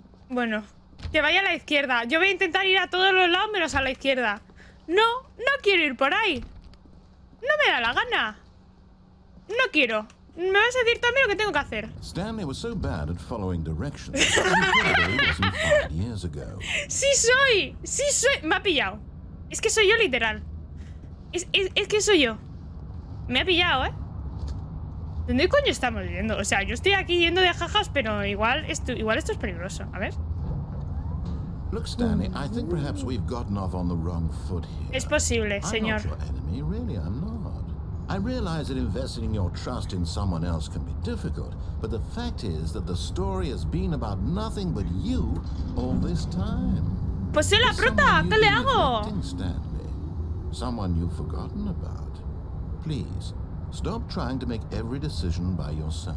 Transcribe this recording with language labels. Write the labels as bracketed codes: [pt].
[es] Bueno, que vaya a la izquierda. Yo voy a intentar ir a todos los lados menos a la izquierda. No quiero ir por ahí. No me da la gana. No quiero. Me vas a decir también lo que tengo que hacer. [en] Stanley was so bad at following directions. It wasn't 5 years ago. [es] ¡Sí soy! ¡Sí soy! Me ha pillado. Es que soy yo, literal. Es que soy yo. Me ha pillado, ¿eh? ¿Dónde coño estamos yendo? O sea, yo estoy aquí yendo de jajas, pero igual esto es peligroso. A ver. [en] Look, Stanley, I think perhaps we've gotten off on the wrong foot here. [es] Es posible, señor. [en] I'm not your enemy, really, I'm not. I realize that investing your trust in someone else can be difficult, but the fact is that the story has been about nothing but you all this time. [es] Pues soy la prota, ¿qué le hago? [en] Stanley, someone you've forgotten about. Please, stop trying to make every decision by yourself.